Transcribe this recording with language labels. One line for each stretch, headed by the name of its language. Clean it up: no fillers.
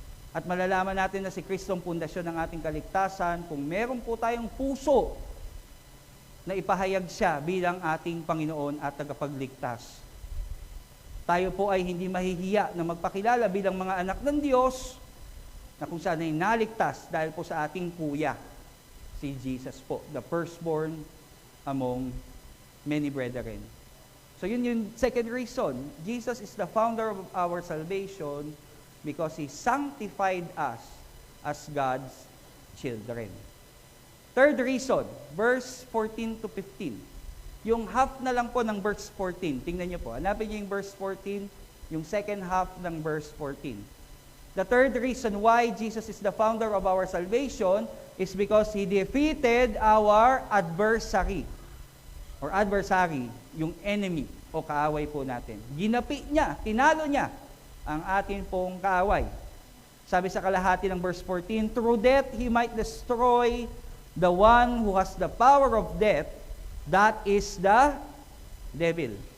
Filipino: At malalaman natin na si Kristo ang pundasyon ng ating kaligtasan kung meron po tayong puso na ipahayag siya bilang ating Panginoon at tagapagligtas. Tayo po ay hindi mahihiya na magpakilala bilang mga anak ng Diyos na kung saan ay naligtas dahil po sa ating kuya, si Jesus po,
English: the firstborn among many brethren.
Filipino: So yun yung
English: second reason. Jesus is the founder of our salvation because He sanctified us as God's children. Third reason,
Filipino: verse 14 to 15. Yung half na lang po ng verse 14. Tingnan niyo po. Hanapin niyo yung verse 14, yung second half ng verse 14.
English: The third reason why Jesus is the founder of our salvation is because He defeated our adversary.
Filipino: Or adversary, yung enemy o kaaway po natin. Ginapi niya, tinalo niya ang atin pong kaaway. Sabi sa kalahati ng
English: verse 14, through death He might destroy the one who has the power of death, that is the devil.